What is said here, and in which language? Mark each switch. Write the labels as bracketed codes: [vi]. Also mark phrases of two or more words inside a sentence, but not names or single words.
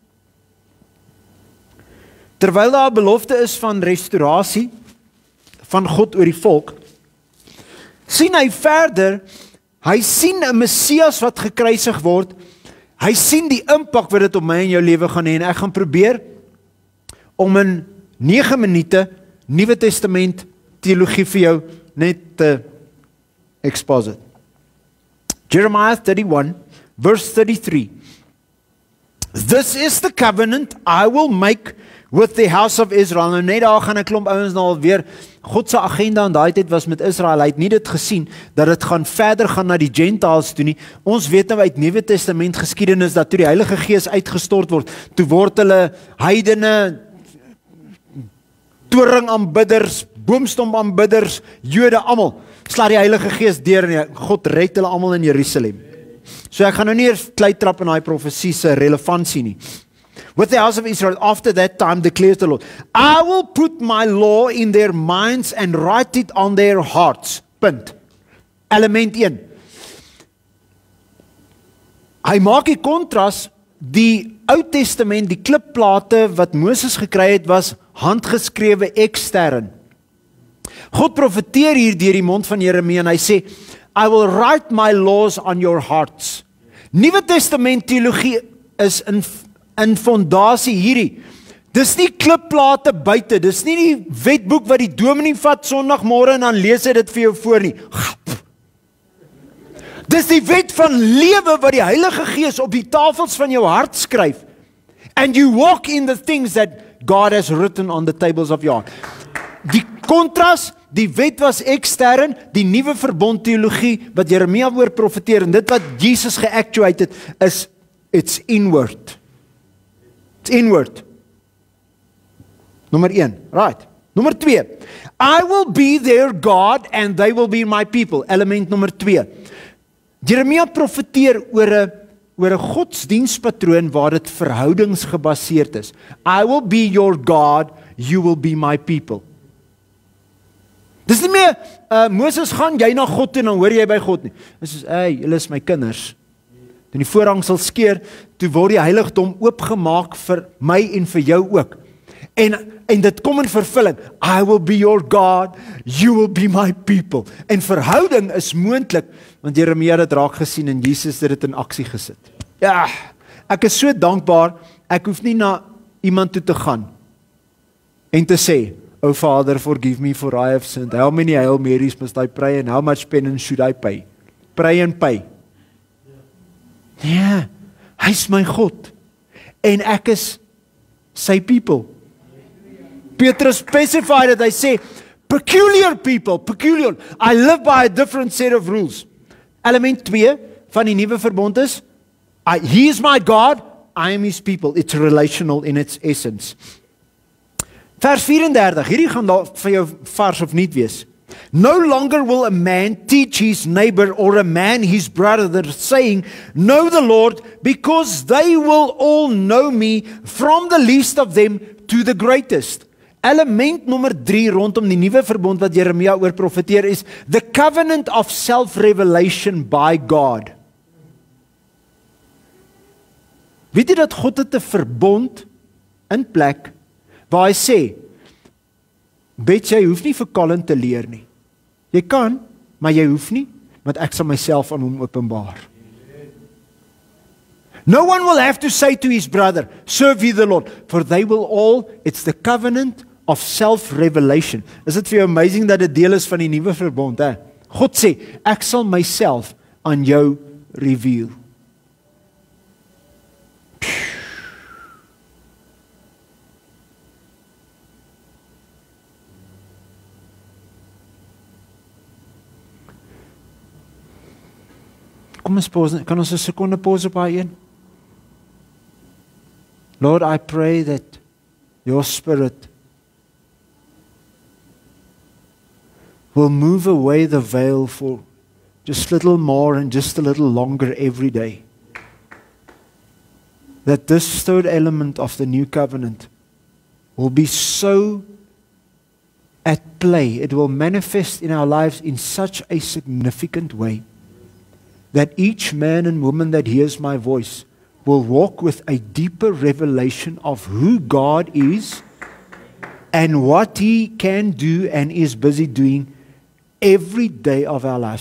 [af] terwyl daar 'n belofte is van restaurasie van God oor die volk, sien hy verder, hy sien 'n Messias wat gekruisig word, hy sien die impak wat dit op my en jou lewe gaan hê, en ek gaan probeer om in 9 minute Nuwe Testament teologie vir jou net te exposit. [en] Jeremiah 31 verse 33. This is the covenant I will make with the house of Israel. [af] Nou net daar gaan 'n klomp ouens nou alweer, God se agenda in daai tyd was met Israel, hy het nie dit gesien, dat dit gaan verder gaan na die Gentiles toe nie. Ons weet nou uit Nuwe Testament geskiedenis, dat toe die Heilige Gees uitgestort word, toe word hulle heidene, toringaanbidders, boomstomaanbidders, Jode, almal, sla die Heilige Gees deur en God red hulle almal in Jerusalem. So ek gaan nou nie eers klei trap in daai profesie se relevantie nie. [en] With the house of Israel, after that time, declares the Lord, I will put my law in their minds and write it on their hearts. [af] Punt. Element 1. Hy maak die kontras, die Ou Testament, die klipplate wat Moses gekry het, was handgeskrewe ekstern. God profeteer hier deur die mond van Jeremia en hy sê, [en] I will write my laws on your hearts. [af] Nuwe Testament teologie is in fondasie hierdie. Dis nie klipplate buite, dis nie die wetboek wat die dominee vat Sondagmôre en dan lees hy dit vir jou voor nie. Dis die wet van lewe wat die Heilige Gees op die tafels van jou hart skryf. [en] And you walk in the things that God has written on the tables of your heart. [af] Die kontras, die wet was ekstern, die nuwe verbond teologie wat Jeremia oor profeteer, en dit wat Jesus geactuate het, is [en] it's inward. It's inward. [af] Nommer 1, right. Nommer 2, [en] I will be their God and they will be my people. [af] Element nommer 2. Jeremia profeteer oor 'n oor 'n godsdienstpatroon waar dit verhoudingsgebaseerd is. [en] I will be your God, you will be my people. [af] Dis nie meer, Moses, gaan jy na God toe en dan hoor jy by God nie. Dis is, julle is my kinders. Toe die voorhang sal skeur, toe word die heiligdom oopgemaak vir my en vir jou ook. En dit kom in vervulling. [en] I will be your God, you will be my people. [af] En verhouding is moontlik, want Jeremia het dit raak gesien en Jesus het dit in aksie gesit. Ja, ek is so dankbaar, ek hoef nie na iemand toe te gaan en te sê, [en] "O Father, forgive me for I have sinned. How many Hail Marys must I pray and how much penance should I pay?" Pray and pay. [af] Ja, hy's my God. En ek is sy people. Petrus [en] specified it, [af] hy sê, [en] peculiar people, peculiar. I live by a different set of rules. [af] Element 2 van die nuwe verbond is, [en] he is my God, I am his people. It's relational in its essence. [af] Vers 34, hierdie gaan daar vir jou vars of niet wees. [en] No longer will a man teach his neighbor or a man his brother, saying, "Know the Lord," because they will all know me, from the least of them to the greatest. [af] Element nommer 3 rondom die nuwe verbond wat Jeremia oor profeteer is, [en] the covenant of self-revelation by God. [af] Weet jy dat God het 'n verbond in plek waar hy sê, Betsy, jy hoef nie vir Colin te leer nie. Jy kan, maar jy hoef nie, want ek sal myself aan hom openbaar. No one will have to say to his brother, "Serve ye the Lord," for they will all, it's the covenant of self-revelation. Is dit vir jou amazing dat dit deel is van die nuwe verbond, hè? God sê, ek sal myself aan jou reveal. Kom ons pause, kan ons 'n sekonde pause op daai een? [en] Lord, I pray that your Spirit will move away the veil for just a little more and just a little longer every day. That this third element of the new covenant will be so at play, it will manifest in our lives in such a significant way, that each man and woman that hears my voice will walk with a deeper revelation of who God is and what He can do and is busy doing every day of our lives.